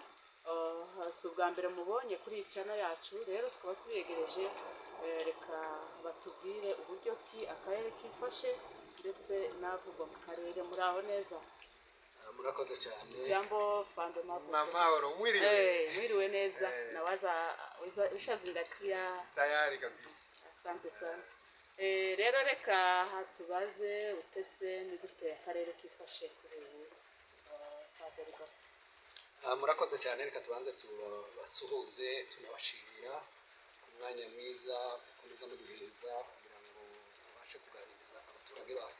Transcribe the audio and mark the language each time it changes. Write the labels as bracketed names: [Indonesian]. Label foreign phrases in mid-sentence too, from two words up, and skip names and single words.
[Kinyarwanda] Si ubwa mbere mubonye kuri iyi channel yacu, rero twaba tubegereje reka batubwire uburyo ki akarere kifashe ndetse n'avugwa mu karere. Muri aho neza? Murakoze cyane. [Swahili] Jambo Fande Mavugo. [Kinyarwanda] Namahoro mwiriwe. Mwiriwe neza. [Swahili] Nawaza ushazingatia Tayari kabisa. Asante sana. [Kinyarwanda] Rero reka hatubaze utese ni gute akarere kifashe kuri ubu Fande Rugabo. Murakoze cyane, reka tubanze tubasuhuze tunabashimira ku mwanya mwiza mukomeza muduhereza kugira ngo tubashe kuganiriza abaturage bacu.